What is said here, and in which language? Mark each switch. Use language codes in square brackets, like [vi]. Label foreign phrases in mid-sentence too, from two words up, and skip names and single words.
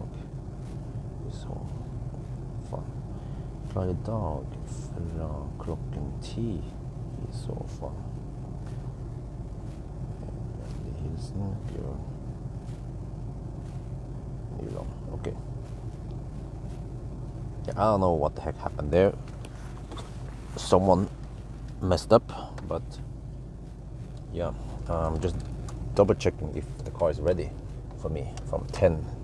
[no] I så fall. Klar i dag fra klokken 10 i så fall. Vennlig hilsen, Bjørn Nyland. [en] Okay. I don't know what the heck happened there. Someone messed up, but yeah, just double checking if the car is ready for me from 10.